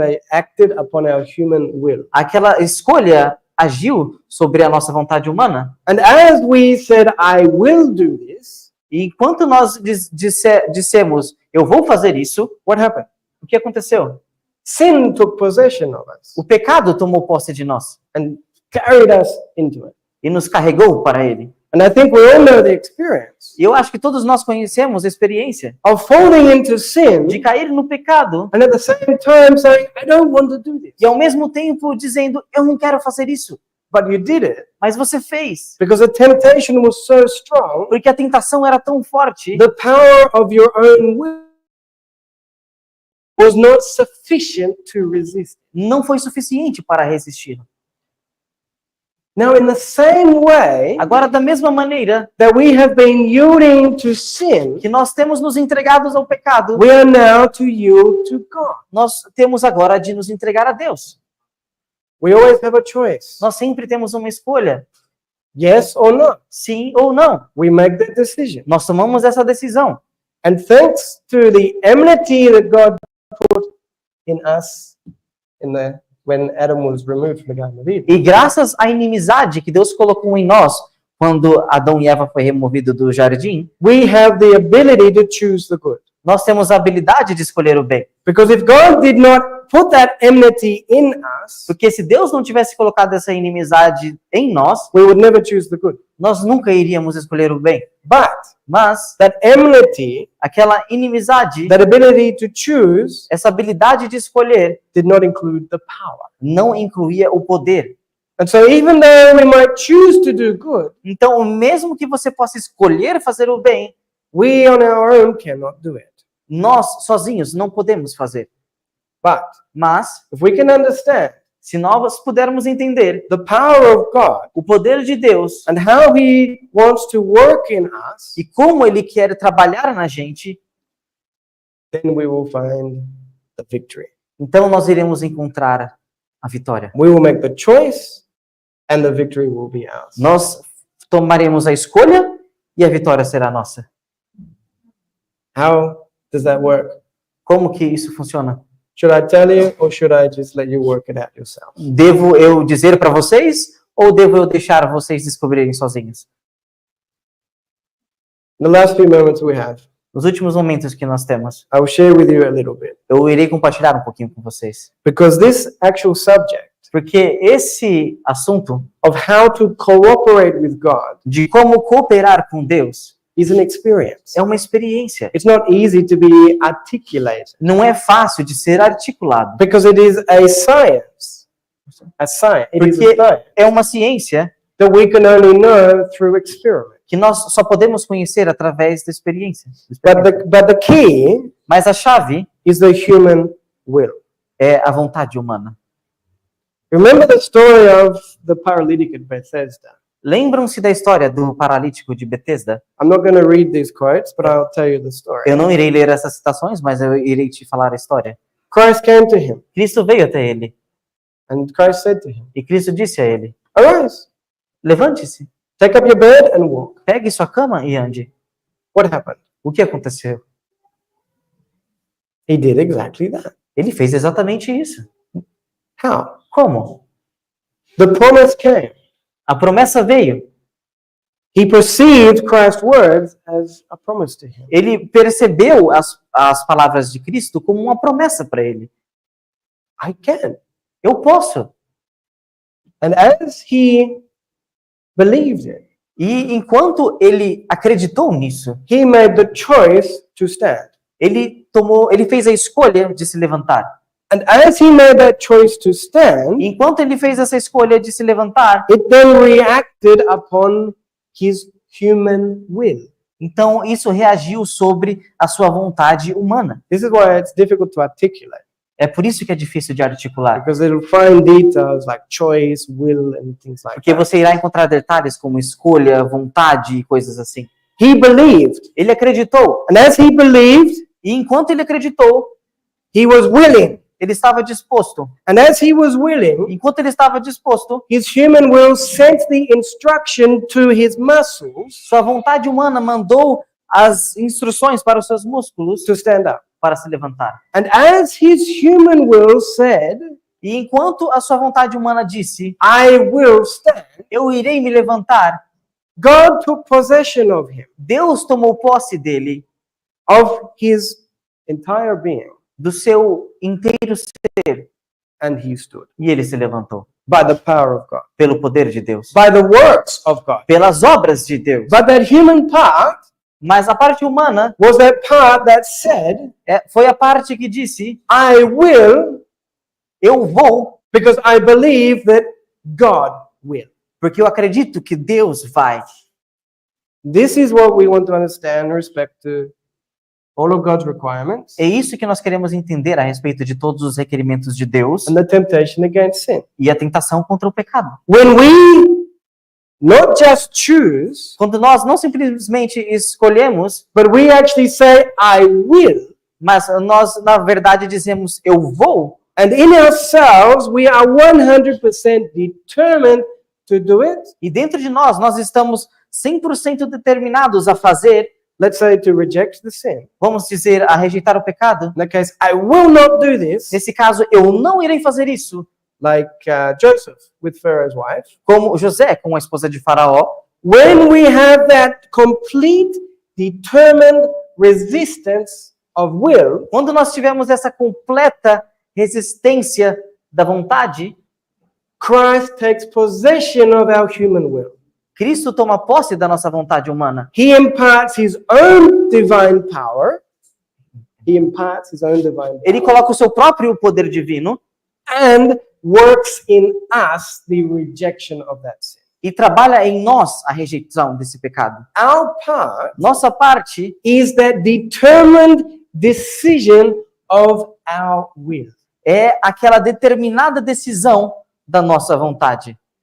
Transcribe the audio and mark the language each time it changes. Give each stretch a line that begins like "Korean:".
English: Acted upon our human will.
Portuguese: aquela escolha agiu sobre a nossa vontade humana.
English: And as we said, I will do this,
Portuguese: E enquanto nós dissemos, eu vou fazer isso,
English: what happened?
Portuguese: o que aconteceu?
English: Sin took possession of us
Portuguese: O pecado tomou posse de nós
English: and carried us into it.
Portuguese: e nos carregou para ele.
English: And I think we all know the experience
Portuguese: E eu acho que todos nós conhecemos a experiência
English: of falling into sin
Portuguese: de cair no pecado
English: and at the same time saying, I don't want to do this.
Portuguese: e ao mesmo tempo dizendo, eu não quero fazer isso.
English: But you did it
Portuguese: Mas você fez.
English: because the temptation was so strong,
Portuguese: Porque a tentação era tão forte,
English: the power of your own will was not sufficient to resist.
Portuguese: não foi suficiente para resistir.
English: Now, in the same way
Portuguese: Agora, da mesma maneira
English: that we have been yielding to sin,
Portuguese: que nós temos nos entregados ao pecado,
English: we are now to yield to God.
Portuguese: nós temos agora de nos entregar a Deus.
English: We always have a choice.
Portuguese: Nós sempre temos uma escolha,
English: Yes or no.
Portuguese: sim ou não.
English: We make that decision.
Portuguese: Nós tomamos essa decisão.
English: And thanks to the enmity that God put in us when Adam was removed from the Garden of Eden,
Portuguese: E graças à inimizade que Deus colocou em nós, quando Adão e Eva foi removido do jardim,
English: we have the ability to choose the good.
Portuguese: nós temos a habilidade de escolher o bem.
English: Because if God did not put that enmity in us,
Portuguese: Porque se Deus não tivesse colocado essa inimizade em nós,
English: we would never choose the good.
Portuguese: nós nunca iríamos escolher o bem.
English: But
Portuguese: Mas
English: that enmity,
Portuguese: aquela inimizade,
English: that ability to choose,
Portuguese: essa habilidade de escolher,
English: did not include the power.
Portuguese: não incluía o poder.
English: And so even though we might choose to do good,
Portuguese: Então, mesmo que você possa escolher fazer o bem,
English: we on our own cannot do it.
Portuguese: nós sozinhos não podemos fazer.
English: But
Portuguese: Mas,
English: if we can understand
Portuguese: se nós pudermos entender
English: the power of God
Portuguese: o poder de Deus
English: and how He wants to work in us,
Portuguese: e como Ele quer trabalhar na gente,
English: then we will find the victory.
Portuguese: então nós iremos encontrar a vitória.
English: We will make the choice and the victory will be ours.
Portuguese: Nós tomaremos a escolha e a vitória será nossa.
English: How does that work?
Portuguese: Como que isso funciona?
English: Should I tell you or should I just let you work it out yourself?
Portuguese: Devo eu dizer para vocês ou devo eu deixar vocês descobrirem sozinhos?
English: In the last few moments we have,
Portuguese: Nos últimos momentos que nós temos,
English: I will share with you a little bit.
Portuguese: eu irei compartilhar um pouquinho com vocês.
English: Because this actual subject
Portuguese: Porque esse assunto
English: of how to cooperate with God
Portuguese: de como cooperar com Deus
English: is an experience.
Portuguese: é uma experiência.
English: It's not easy to be articulated
Portuguese: Não é fácil de ser articulado.
English: because it is a science. A science. It is a
Portuguese: Porque
English: science
Portuguese: é uma ciência
English: that we can only know through experiment.
Portuguese: que nós só podemos conhecer através da experiência.
English: But the key
Portuguese: Mas a chave
English: is the human will.
Portuguese: é a vontade humana.
English: Remember the story of the paralytic at Bethesda.
Portuguese: Lembram-se da história do paralítico de Betesda?
English: I'm not going to read these quotes, but I'll tell you the story.
Portuguese: Eu não irei ler essas citações, mas eu irei te falar a história.
English: Christ came to him,
Portuguese: Cristo veio até ele
English: and Christ said to him,
Portuguese: e Cristo disse a ele:
English: Arise,
Portuguese: levante-se,
English: take up your bed and walk.
Portuguese: pegue sua cama e ande.
English: What happened?
Portuguese: O que aconteceu?
English: He did exactly that.
Portuguese: Ele fez exatamente isso.
English: How?
Portuguese: Como?
English: The promise came.
Portuguese: A promessa veio.
English: He perceived Christ's words as a promise to him.
Portuguese: Ele percebeu as palavras de Cristo como uma promessa para ele.
English: I can.
Portuguese: Eu posso.
English: And as he believed it,
Portuguese: E enquanto ele acreditou nisso,
English: he made the choice to stand.
Portuguese: ele fez a escolha de se levantar.
English: And as he made that choice to stand,
Portuguese: E enquanto ele fez essa escolha de se levantar,
English: it then reacted upon his human will.
Portuguese: então isso reagiu sobre a sua vontade humana.
English: This is why it's difficult to articulate,
Portuguese: É por isso que é difícil de articular.
English: because it'll find details like choice, will, and things like
Portuguese: Porque
English: that.
Portuguese: você irá encontrar detalhes como escolha, vontade e coisas assim.
English: He believed,
Portuguese: Ele acreditou.
English: and as he believed,
Portuguese: E enquanto ele acreditou,
English: he was willing.
Portuguese: ele estava disposto.
English: And as he was willing,
Portuguese: Enquanto ele estava disposto,
English: his human will sent the instruction to his muscles
Portuguese: sua vontade humana mandou as instruções para os seus músculos
English: to stand up.
Portuguese: para se levantar.
English: And as his human will said,
Portuguese: E enquanto a sua vontade humana disse,
English: I will stand,
Portuguese: eu irei me levantar,
English: God took possession of him,
Portuguese: Deus tomou posse dele,
English: of his entire being,
Portuguese: do seu inteiro ser,
English: and he stood.
Portuguese: e ele se levantou.
English: by the power of God,
Portuguese: pelo poder de Deus,
English: by the works of God.
Portuguese: pelas obras de Deus.
English: But that human part
Portuguese: Mas a parte humana
English: was that part that said,
Portuguese: foi a parte que disse:
English: I will,
Portuguese: eu vou,
English: because I believe that God will.
Portuguese: porque eu acredito que Deus vai.
English: This is what we want to understand in respect to all of God's requirements
Portuguese: É isso que nós queremos entender a respeito de todos os requerimentos de Deus
English: and the temptation against sin.
Portuguese: e a tentação contra o pecado.
English: When we not just choose,
Portuguese: Quando nós não simplesmente escolhemos,
English: but we actually say, I will,
Portuguese: mas nós na verdade dizemos eu vou,
English: and in ourselves we are 100% determined to do it,
Portuguese: e dentro de nós estamos 100% determinados a fazer,
English: let's say to reject the sin.
Portuguese: vamos dizer, a rejeitar o pecado.
English: In that case, I will not do this,
Portuguese: Nesse caso, eu não irei fazer isso,
English: like Joseph with Pharaoh's wife.
Portuguese: como José com a esposa de Faraó.
English: When we have that complete, determined resistance of will,
Portuguese: Quando nós tivemos essa completa resistência da vontade,
English: Christ takes possession of our human will.
Portuguese: Cristo toma posse da nossa vontade humana.
English: He imparts his own divine power. He imparts his own divine
Portuguese: Ele
English: power
Portuguese: coloca o seu próprio poder divino
English: and works in us the rejection of that sin.
Portuguese: e trabalha em nós a rejeição desse pecado.
English: Our part
Portuguese: Nossa parte
English: is that determined decision of our will.
Portuguese: é aquela determinada decisão da nossa vontade.